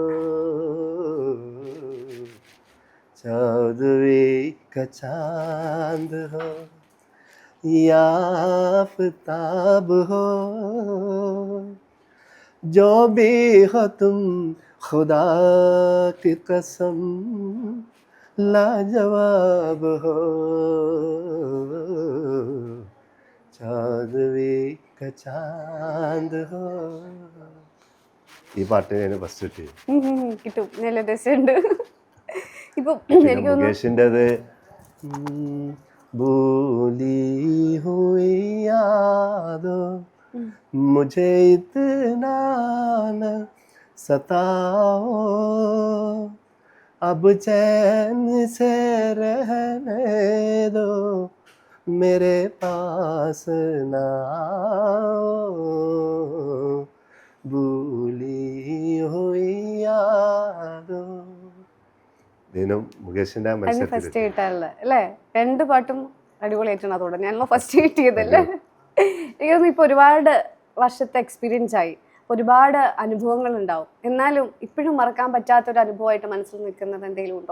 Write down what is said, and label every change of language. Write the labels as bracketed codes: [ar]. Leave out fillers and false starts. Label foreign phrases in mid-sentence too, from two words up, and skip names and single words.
[hi] चौदहवीं का चांद हो या आफताब हो, जो भी हो तुम खुदा की कसम लाजवाब हो चांदवी का चांद हो [ml] ഈ പാട്ട് ഞാൻ ഫസ്റ്റ് കിട്ടി കിട്ടും, നല്ല രസമുണ്ട്. ഇപ്പൊ പിന്നെ എനിക്ക് തോന്നുന്നു [hi] മുകേഷിൻ്റെത് भूली हुई यादो मुझे इतना न सताओ अब चैन से रहने दो मेरे पास ना आओ भूली हुई यादों [ml] ഇതിനും മുകേഷിന്റെ അതിന് മത്സരത്തിൽ ഫസ്റ്റ് കിട്ടാറില്ല അല്ലേ? രണ്ട് പാട്ടും അടിപൊളിയായിട്ടാണ് അതോടെ ഞാനല്ലോ ഫസ്റ്റ് കിട്ടിയതല്ലേ. എനിക്ക് തോന്നുന്നു ഇപ്പൊ ഒരുപാട് വർഷത്തെ എക്സ്പീരിയൻസ് ആയി, ഒരുപാട് അനുഭവങ്ങൾ ഉണ്ടാവും. എന്നാലും ഇപ്പോഴും മറക്കാൻ പറ്റാത്തൊരു അനുഭവമായിട്ട് മനസ്സിൽ നിൽക്കുന്നത് എന്തെങ്കിലും ഉണ്ടോ?